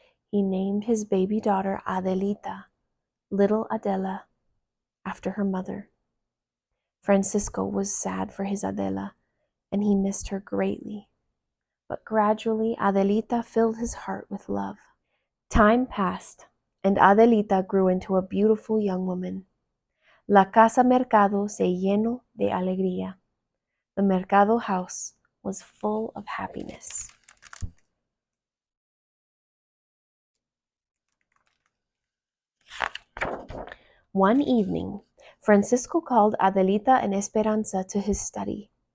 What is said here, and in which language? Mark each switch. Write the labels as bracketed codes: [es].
[en] He named his baby daughter Adelita, little Adela, after her mother. Francisco was sad for his Adela, and he missed her greatly. But gradually, Adelita filled his heart with love. Time passed, and Adelita grew into a beautiful young woman. [es] La casa mercado se llenó de alegría. [en] The mercado house was full of happiness. One evening, Francisco called Adelita and Esperanza to his study.